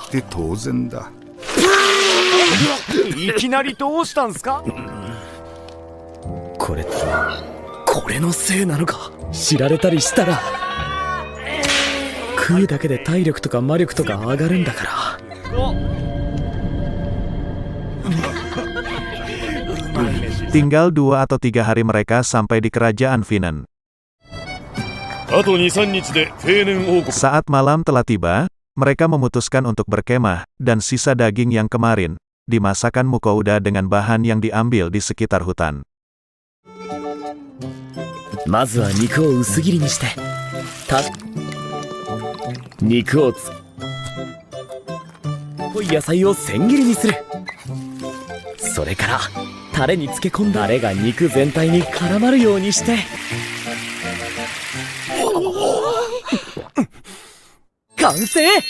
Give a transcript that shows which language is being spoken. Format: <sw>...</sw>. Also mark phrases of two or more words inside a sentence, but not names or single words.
<ja>って当然だ。いきなりどうしたんすか？これのせいなのか。知られたりしたら食うだけで体力とか魔力とか上がるんだから。</ja> <id>Tinggal 2 atau 3 hari mereka sampai di kerajaan Finan.</id> <ja>あと 2,3 日でフェーネン王国。</ja> <id>Saat malam telah tiba, mereka memutuskan untuk berkemah, dan sisa daging yang kemarin, dimasakkan Mukouda dengan bahan yang diambil di sekitar hutan.</id> <ja>まずは肉を薄切りにして、肉を野菜を千切りにする。それからタレに漬け込んだタレが肉全体に絡まるようにして、完成。</ja>